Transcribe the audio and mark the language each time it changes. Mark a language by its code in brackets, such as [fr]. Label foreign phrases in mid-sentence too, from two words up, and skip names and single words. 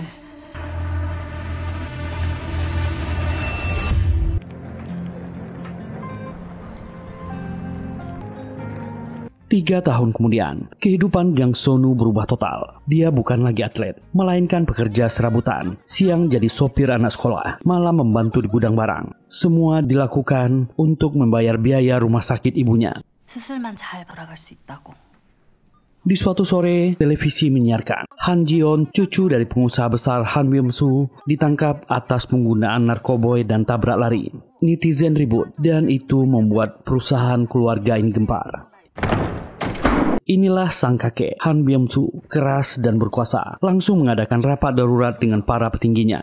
[id] 3 tahun kemudian, kehidupan Gang Seonu berubah total. Dia bukan lagi atlet, melainkan pekerja serabutan. Siang jadi sopir anak sekolah, malam membantu di gudang barang. Semua dilakukan untuk membayar biaya rumah sakit ibunya. [ko] 수술만 잘 돌아갈 수 있다고. [id] Di suatu sore, televisi menyiarkan Han Ji-yeon, cucu dari pengusaha besar Han Byung-soo, ditangkap atas penggunaan narkoboy dan tabrak lari. Netizen ribut, dan itu membuat perusahaan keluarga ini gempar. Inilah sang kakek, Han Byung-soo, keras dan berkuasa, langsung mengadakan rapat darurat dengan para petingginya.